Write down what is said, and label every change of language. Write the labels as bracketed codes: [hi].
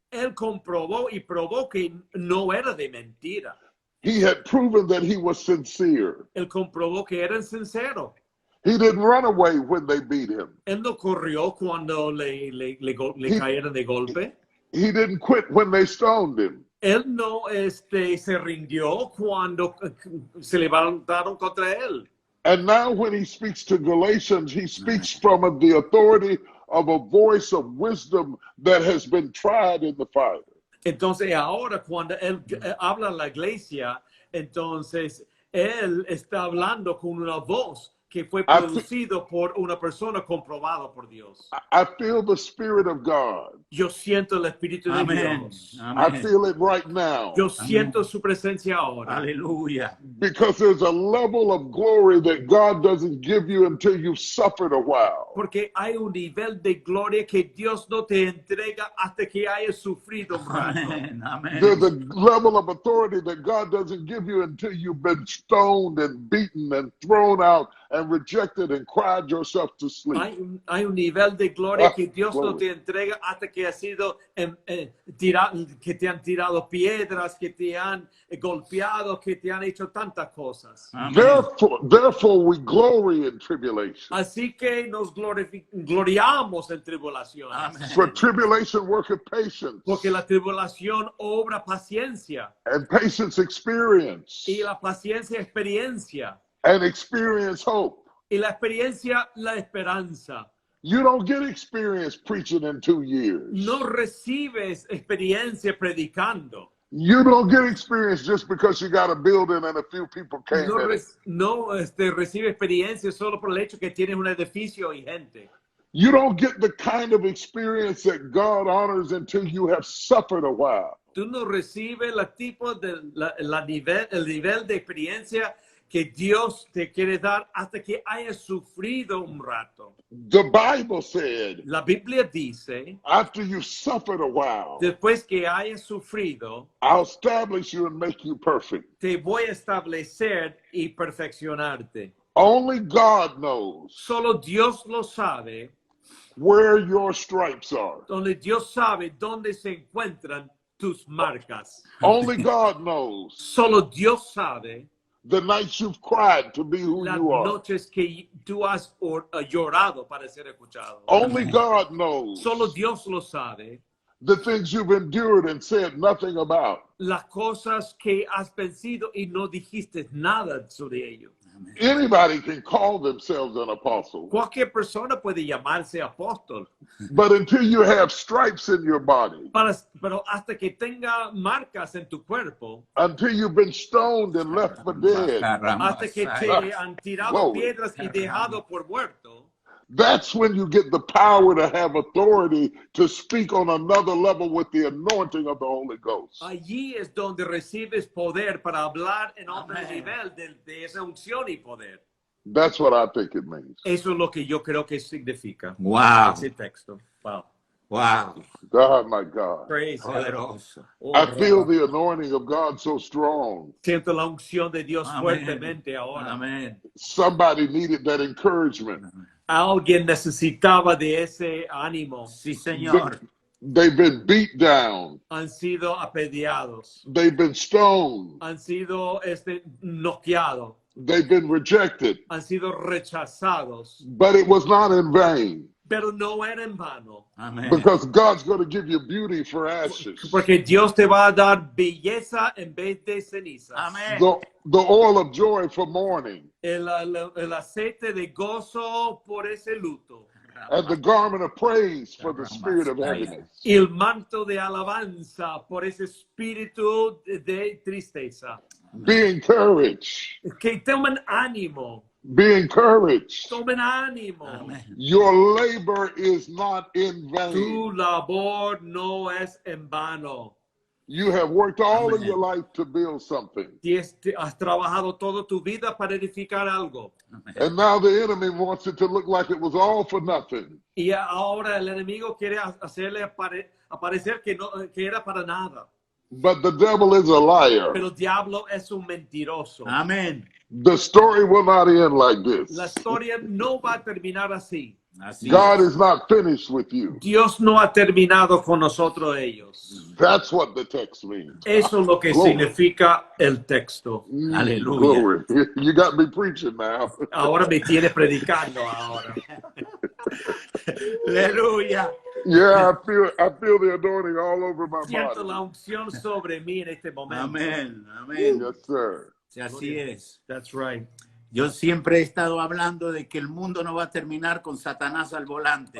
[es] Él comprobó y probó que no era de mentira. [en] He had proven that he was sincere. [es] Él comprobó que era sincero. [en] He didn't run away when they beat him. [es] Él no corrió cuando le cayeron de golpe. [en] He didn't quit when they stoned him. [es] Él no se rindió cuando se levantaron contra él. [en] And now when he speaks to Galatians, he speaks from the authority of a voice of wisdom that has been tried in the fire. [es] Entonces ahora cuando él habla a la iglesia, entonces él está hablando con una voz que fue producido por una persona comprobada por Dios. [en] I feel the Spirit of God. [es] Yo siento el Espíritu de Amén. Dios. [en] I [es] Amén. [en] feel it right now. [es] Yo siento su presencia ahora. Aleluya. [en] Because there's a level of glory that God doesn't give you until you've suffered a while. [es] Porque hay un nivel de gloria que Dios no te entrega hasta que hayas sufrido un rato. Amén. Amén. [en] There's a level of authority that God doesn't give you until you've been stoned and beaten and thrown out and rejected and cried yourself to sleep. [es] Hay un nivel de gloria que Dios no te entrega hasta que has sido que te han tirado piedras, que te han golpeado, que te han hecho tantas cosas. Amén. [en] Therefore we glory in tribulation. [es] Así que nos gloriamos en tribulaciones. Amén. [en] For tribulation worketh patience, [es] Porque la tribulación obra paciencia [en] and patience experience, [es] y la paciencia experiencia [en] and experience hope. [es] y la experiencia la esperanza. [en] You don't get experience preaching in 2 years. [es] No recibes experiencia predicando. [en] You don't get experience just because you got a building and a few people came in it. [es] No recibe experiencia solo por el hecho que tienes un edificio y gente. [en] You don't get the kind of experience that God honors until you have suffered a while. [es] Tú no recibes el nivel de experiencia que Dios te quiere dar hasta que hayas sufrido un rato. [en] The Bible said, [es] La Biblia dice, [en] after you suffered a while, [es] después que hayas sufrido, [en] I'll establish you and make you perfect. [es] te voy a establecer y perfeccionarte. [en] Only God knows [es] Solo Dios lo sabe, [en] where your stripes are. [es] donde Dios sabe dónde se encuentran tus marcas. [en] Only God knows [es] Solo Dios sabe [en] the nights you've cried to be who [es] las [en] you are. [es] noches que tú has llorado para ser escuchado. [en] Only God knows [es] Solo Dios lo sabe. [en] the things you've endured and said nothing about. [es] Las cosas que has vencido y no dijiste nada sobre ello. [en] Anybody can call themselves an apostle, [es] Cualquier persona puede llamarse apóstol, [en] but until you have stripes in your body, [es] pero hasta que tenga marcas en tu cuerpo, [en] until you've been stoned and left for dead, [es] hasta que te han tirado [en] Glory. [es] piedras y dejado por muerto, [en] that's when you get the power to have authority to speak on another level with the anointing of the Holy Ghost. [es] allí es donde recibes poder para hablar en otro Amén. nivel de esa unción y poder. [en] That's what I think it means. [es] Eso es lo que yo creo que significa [en] Wow, [es] ese texto. Wow. [en] wow, God, my God. Praise God. [es] poderoso. [en] Oh, I feel the anointing of God so strong. [es] siento la unción de Dios Amén. fuertemente ahora. Amén. [en] Somebody needed that encouragement. [es] Alguien necesitaba de ese ánimo. Sí, Señor. [en] They've been beat down. [es] Han sido apedreados. [en] They've been stoned. [es] Han sido noqueados. [en] They've been rejected. [es] Han sido rechazados. [en] But it was not in vain [es] Pero no era en vano. Amén. [en] because God's going to give you beauty for ashes. [es] Porque Dios te va a dar belleza en vez de cenizas. Amén. [en] The oil of joy for mourning [es] El aceite de gozo por ese luto. [en] and the garment of praise for the spirit of heaviness. [es] Y el manto de alabanza por ese espíritu de tristeza. [en] Be encouraged. [es] Que tomen ánimo. [en] Be encouraged. [es] Tomen ánimo. Amén. [en] Your labor is not in vain. [es] Tu labor no es en vano. [en] You have worked all of Amen. your life to build something. [es] Has trabajado toda tu vida para edificar algo. [en] And now the enemy wants it to look like it was all for nothing. [es] Y ahora el enemigo quiere hacerle aparecer que era para nada. [en] But the devil is a liar. [es] Pero el diablo es un mentiroso. Amén. [en] The story will not end like [es] La [en] this. [es] historia no va a terminar así. Así [en] God [es] es. [en] is not finished with you. [es] Dios no ha terminado con nosotros ellos. [en] That's what the text means. [es] Eso es lo que [en] Glory. [es] significa el texto. Aleluya. [en] Glory. You got me preaching now. [es] Ahora me tiene predicando ahora. Aleluya. [en] Yeah, I feel the anointing all over my [es] Siento la [en] body. [es] unción sobre mí en este momento. Amén. Amén. [en] Yes, sir. [es] Sí, así es. [en] That's right. [es] Yo siempre he estado hablando de que el mundo no va a terminar con Satanás al volante.